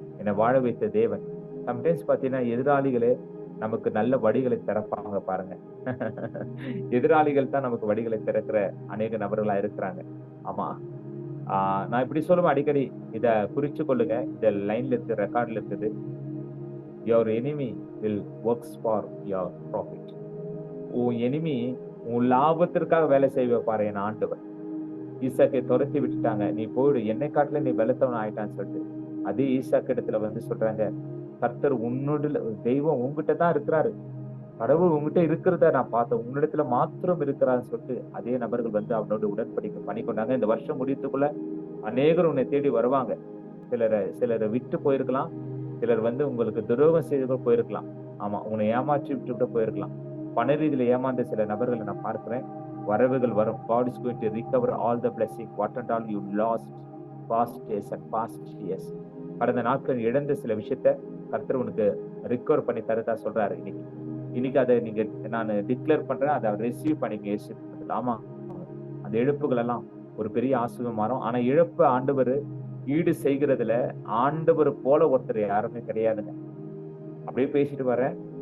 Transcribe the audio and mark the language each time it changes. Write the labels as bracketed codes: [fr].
[ta] என்னை வாழ வைத்த தேவன். சம்டைம்ஸ் பாத்தீங்கன்னா எதிராளிகளே நமக்கு நல்ல வழிகளை திறப்பாங்க பாருங்க. எதிராளிகள் தான் நமக்கு வழிகளை திறக்கிற அநேக நபர்களா இருக்கிறாங்க. ஆமா, நான் இப்படி சொல்லுவேன் அடிக்கடி, இத குறிச்சு கொள்ளுங்க. இந்த லைன்ல இருக்கு, ரெக்கார்ட்ல இருக்குது. [en] your enemy will works for your profit. [ta] உன் எனிமி உன் லாபத்திற்காக வேலை செய்வ பாரு என் ஆண்டவர். ஈசாக்கை துரத்தி விட்டுட்டாங்க, நீ போயிடு, என்னை காட்டுல நீ வெள்ளத்தவன் ஆயிட்டான்னு சொல்லிட்டு அதே ஈசாக்கு இடத்துல சொல்றாங்க, கர்த்தர் உன்னோட தெய்வம் உங்ககிட்ட தான் இருக்கிறாரு, கடவுள் உங்ககிட்ட இருக்கிறத நான் பார்த்தேன், உன்னிடத்துல மாத்திரம் இருக்கிறான்னு சொல்லிட்டு அதே நபர்கள் அவனோட உடன்படிக்கை பண்ணி கொண்டாங்க. இந்த வருஷம் முடியத்துக்குள்ள அநேகர் உன்னை தேடி வருவாங்க. சிலரை விட்டு போயிருக்கலாம், சிலர் உங்களுக்கு துரோகம் செய்து போயிருக்கலாம். ஆமா, உன்னை ஏமாற்றி விட்டு கூட போயிருக்கலாம். பண ரீதியில ஏமாந்த சில நபர்களை நான் பார்க்கிறேன். வரவுகள் வரும். [en] God is going to recover all the blessing what and all you lost past days and past years. [ta] கடந்த நாட்கள் இழந்த சில விஷயத்த கர்த்தர் உனக்கு ரிகவர் பண்ணி தரதா சொல்றாரு. இன்னைக்கு அதை நீங்க நான் டிக்ளேர் பண்றேன், அதை ரிசீவ் பண்ணிக்க. ஆமா, அந்த இழப்புகள் எல்லாம் ஒரு பெரிய ஆசீர்வாதம் மாறும். ஆனா இழப்பு ஆண்டவர் ஈடு செய்கிறதுல ஆண்டவர் போல ஒருத்தர் யாருமே கிடையாதுங்க. அப்படியே பேசிட்டு வரேன்.